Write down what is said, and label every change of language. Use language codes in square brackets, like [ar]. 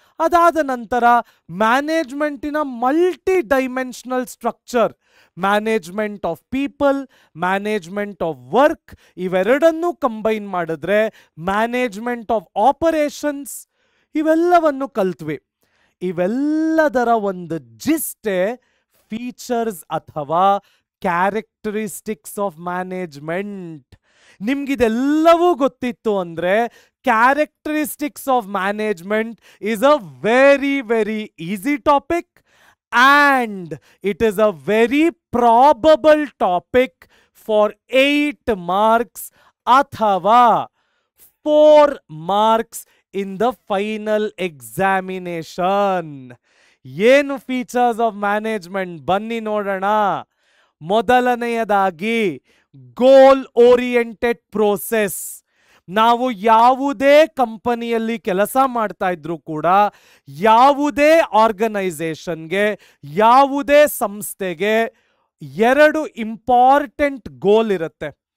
[kn] ಅದಾದ ನಂತರ ಮ್ಯಾನೇಜ್ಮೆಂಟಿನ multi dimensional structure, management of people, management of work, ಇವೆರಡನ್ನೂ ಕಂಬೈನ್ ಮಾಡಿದ್ರೆ ಮ್ಯಾನೇಜ್ಮೆಂಟ್ ಆಫ್ ಆಪರೇಷನ್ಸ್, ಇವೆಲ್ಲವನ್ನು ಕಲ್ತ್ವಿ. ಇವೆಲ್ಲದರ ಒಂದು ಜಿಸ್ಟೆ ಫೀಚರ್ಸ್ ಅಥವಾ ಕ್ಯಾರೆಕ್ಟರಿಸ್ಟಿಕ್ಸ್ ಆಫ್ ಮ್ಯಾನೇಜ್ಮೆಂಟ್. ನಿಮ್ಗಿದೆಲ್ಲವೂ ಗೊತ್ತಿತ್ತು ಅಂದ್ರೆ [en] characteristics of management is a very very easy topic and it is a very probable topic for 8 marks [kn] athava [en] 4 marks in the final examination. [kn] ಏನು features of management ಬನ್ನಿ ನೋಡೋಣ. ಮೊದಲನೆಯದಾಗಿ goal oriented process. ನಾವು ಯಾವುದೇ ಕಂಪನಿಯಲ್ಲಿ ಕೆಲಸ ಮಾಡ್ತಾ ಇದ್ರು ಕೂಡ, ಯಾವುದೇ ಆರ್ಗನೈಸೇಷನ್ಗೆ, ಯಾವುದೇ ಸಂಸ್ಥೆಗೆ 2 ಇಂಪಾರ್ಟೆಂಟ್ ಗೋಲ್ ಇರುತ್ತೆ.